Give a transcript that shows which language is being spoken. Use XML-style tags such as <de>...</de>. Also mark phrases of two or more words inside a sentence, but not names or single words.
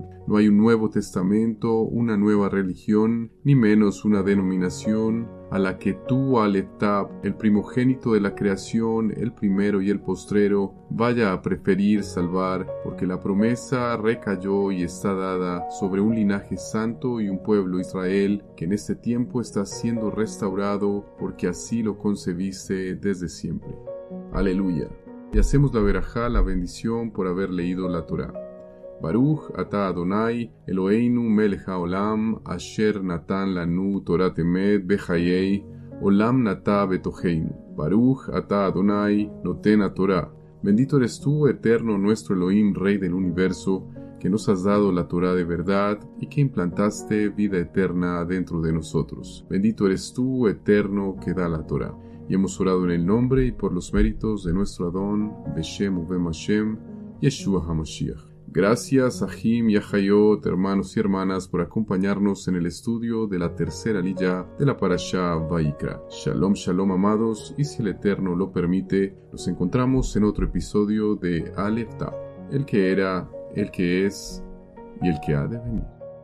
<es>No hay un nuevo testamento, una nueva religión, ni menos una denominación a la que tú, Aleptab, el primogénito de la creación, el primero y el postrero, vaya a preferir salvar, porque la promesa recayó y está dada sobre un linaje santo y un pueblo Israel que en este tiempo está siendo restaurado, porque así lo concebiste desde siempre. Aleluya. Y hacemos la verajá, la bendición, por haber leído la Torá.</es> <he>ברוך אתה אדני אלהינו מלך העולם אשר נתן לנו תורת אמת וחיי עולם נטע בתוכנו. ברוך אתה אדני נותן התורה.</he> <es>Bendito eres tú, eterno nuestro Elohim, Rey del universo, que nos has dado la Torá de verdad y que implantaste vida eterna dentro de nosotros. Bendito eres tú, eterno, que da la Torá. Y hemos orado en el nombre y por los méritos de nuestro Adón,</es> <he>בשם ובם השם ישוע המשיח.</he> <es>Gracias, Ahim y Ahayot, hermanos y hermanas, por acompañarnos en el estudio de la tercera lilla de la Parashá Vayikra.</es> <he>שלום שלום,</he> <es>amados, y si el Eterno lo permite, nos encontramos en otro episodio de Aleph Tav, el que era, el que es y el que ha de venir.</es>